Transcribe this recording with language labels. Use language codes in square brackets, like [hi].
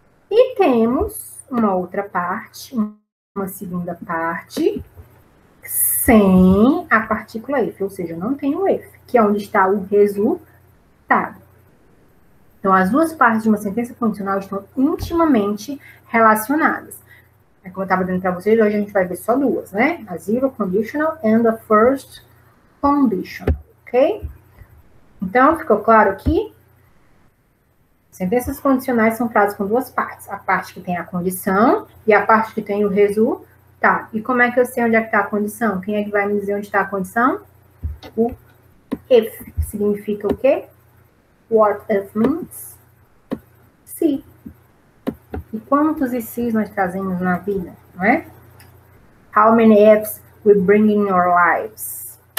[pt] E temos uma outra parte, uma segunda parte, sem a partícula if, ou seja, não tem o if, que é onde está o resultado. Então, as 2 partes de uma sentença condicional estão intimamente relacionadas. Como eu estava dizendo para vocês, hoje a gente vai ver só 2, né? [en] A zero conditional and a first conditional, ok? [pt] Então, ficou claro aqui? Sentenças condicionais são frases com 2 partes. A parte que tem a condição e a parte que tem o resultado. E como é que eu sei onde é que está a condição? Quem é que vai me dizer onde está a condição? O if. Significa o quê? [en] What if means? [pt] Se. E quantos e se's nós trazemos na vida, não é? [en] How many ifs we bring in your lives?